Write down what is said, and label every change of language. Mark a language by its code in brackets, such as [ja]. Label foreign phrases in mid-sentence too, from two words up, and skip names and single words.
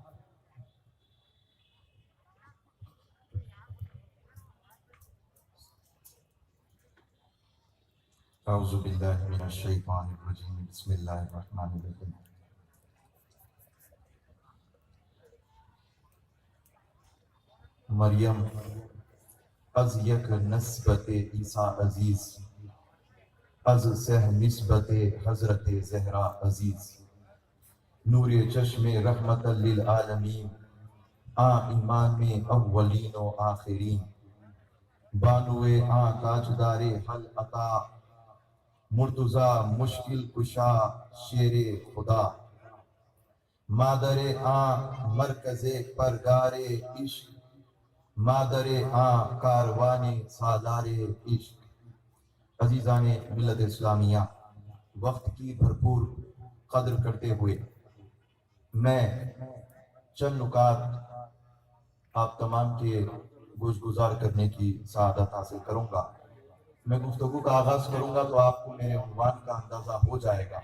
[ar] اعوذ باللہ من الشیطان الرجیم، بسم اللہ الرحمن الرحیم۔ [fa] مریم از یک نسبت عیسیٰ عزیز، از سہ نسبت حضرت زہرا عزیز، نور چشم رحمت للعالمین، ایمان میں اولین و آخرین، بانو تاجدار حل عطا، مرتضی مشکل کشا شیر خدا، مادر مرکز پرگار عشق، مادر کاروان سالار عشق۔ [ur] عزیزان ملت اسلامیہ، وقت کی بھرپور قدر کرتے ہوئے میں چند نکات آپ تمام کے گوش گزار کرنے کی سعادت حاصل کروں گا۔ میں گفتگو کا آغاز کروں گا تو آپ کو میرے عنوان کا اندازہ ہو جائے گا۔